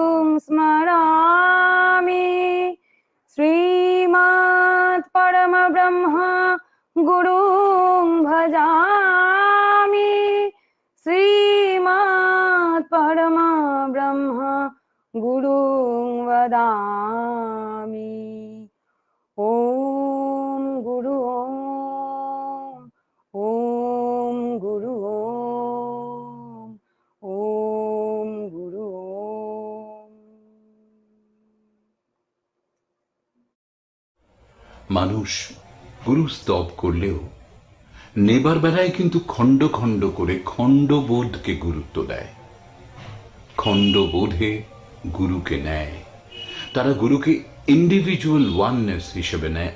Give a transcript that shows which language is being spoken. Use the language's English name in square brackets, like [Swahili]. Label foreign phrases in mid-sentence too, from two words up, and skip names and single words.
[Sanskrit] স্মরামি, শ্রীমৎ পরম ব্রহ্ম গুরু ভজামি, শ্রীমৎ পরম ব্রহ্ম গুরু वदामि। ओम गुरु ओम गुरु ओम गुरु [Bangla] মানুষ গুরু স্তব করলেও নেবার বেলায় কিন্তু খণ্ড খণ্ড করে খণ্ডবোধকে গুরুত্ব দেয়। খণ্ডবোধে গুরুকে নেয়, তারা গুরুকে [English] individual oneness [Bangla] হিসেবে নেয়।